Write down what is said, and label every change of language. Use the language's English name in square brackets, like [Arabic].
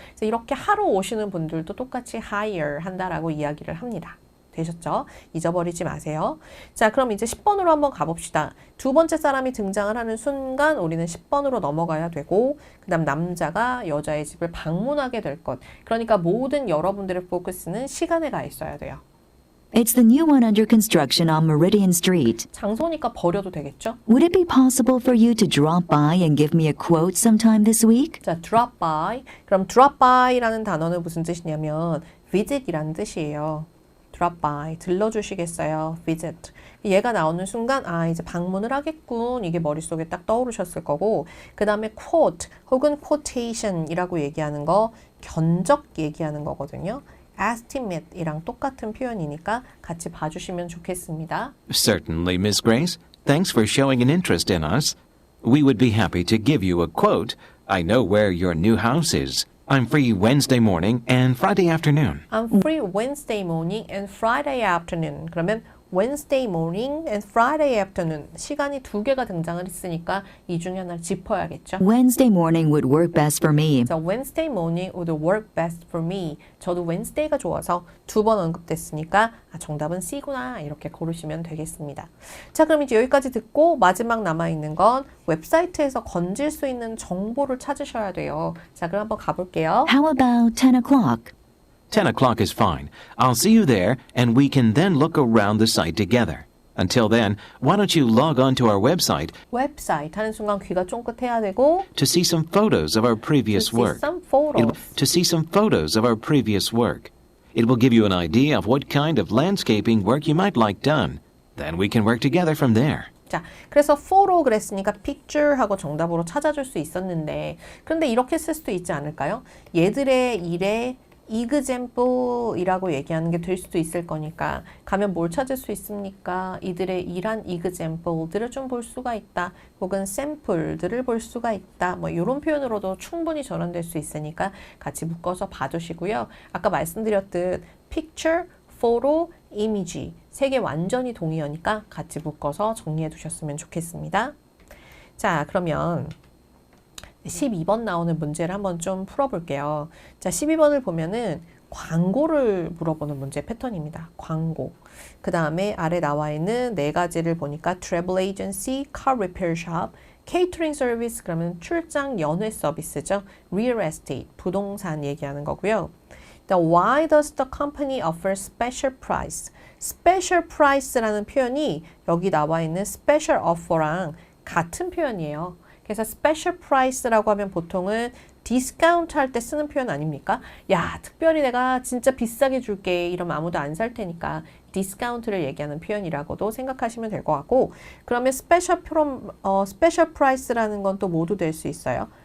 [Korean] 그래서 이렇게 하러 오시는 분들도 똑같이 hire 한다라고 이야기를 합니다. 되셨죠? 잊어버리지 마세요. 자, 그럼 이제 10번으로 한번 가봅시다. 두 번째 사람이 등장을 하는 순간 우리는 10번으로 넘어가야 되고 그 다음 남자가 여자의 집을 방문하게 될 것. 그러니까 모든 여러분들의 포커스는 시간에 가 있어야 돼요. [English] It's the new one under construction on Meridian Street. [Korean] 장소니까 버려도 되겠죠? [English] Would it be possible for you to drop by and give me a quote sometime this week? [Korean] 자, drop by. 그럼 drop by라는 단어는 무슨 뜻이냐면 visit이라는 뜻이에요. [English] drop by, [Korean] 들러주시겠어요? [English] visit. [Korean] 얘가 나오는 순간 이제 방문을 하겠군. 이게 머릿속에 딱 떠오르셨을 거고 그 다음에 quote 혹은 quotation이라고 얘기하는 거 견적 얘기하는 거거든요. estimate이랑 똑같은 표현이니까 같이 봐주시면 좋겠습니다. [English] Certainly, Miss Grace. Thanks for showing an interest in us. We would be happy to give you a quote. I know where your new house is. I'm free Wednesday morning and Friday afternoon. I'm free Wednesday morning and Friday afternoon. [Korean] 그러면 [English] Wednesday morning and Friday afternoon. [Korean] 시간이 두 개가 등장을 했으니까 이 중에 하나를 짚어야겠죠. [English] Wednesday morning would work best for me. 자, Wednesday morning would work best for me. [Korean] 저도 Wednesday가 좋아서 두 번 언급됐으니까 정답은 C구나 이렇게 고르시면 되겠습니다. 자, 그럼 이제 여기까지 듣고 마지막 남아있는 건 웹사이트에서 건질 수 있는 정보를 찾으셔야 돼요. 자, 그럼 한번 가볼게요. [English] How about 10 o'clock? 10 o'clock is fine. I'll see you there, and we can then look around the site together. Until then, why don't you log on to our website [Korean] 웹사이트 하는 순간 귀가 쫑긋해야 되고 [English] to see some photos of our previous to see work. some photos. To see some photos of our previous work. It will give you an idea of what kind of landscaping work you might like done. Then we can work together from there. [Korean] 자, 그래서 photo 그랬으니까 picture 하고 정답으로 찾아줄 수 있었는데 그런데 이렇게 쓸 수도 있지 않을까요? 얘들의 일에 example이라고 얘기하는 게 될 수도 있을 거니까 가면 뭘 찾을 수 있습니까? 이들의 일한 example들을 좀 볼 수가 있다. 혹은 sample들을 볼 수가 있다. 뭐 이런 표현으로도 충분히 전환될 수 있으니까 같이 묶어서 봐주시고요. 아까 말씀드렸듯 picture, [English] photo, image. [Korean] 세 개 완전히 동의어니까 같이 묶어서 정리해 두셨으면 좋겠습니다. 자, 그러면 12번 나오는 문제를 한번 좀 풀어볼게요. 자, 12번을 보면은 광고를 물어보는 문제 패턴입니다. 광고. 그 다음에 아래 나와 있는 네 가지를 보니까 travel agency, car repair shop, catering service 그러면 출장 연회 서비스죠. real estate, 부동산 얘기하는 거고요. [English] Why does the company offer special price? [Korean] special price라는 표현이 여기 나와 있는 special offer랑 같은 표현이에요. 그래서 special price라고 하면 보통은 디스카운트 할 때 쓰는 표현 아닙니까? 야, 특별히 내가 진짜 비싸게 줄게 이러면 아무도 안 살 테니까 디스카운트를 얘기하는 표현이라고도 생각하시면 될 것 같고, 그러면 special price라는 건 또 모두 될 수 있어요.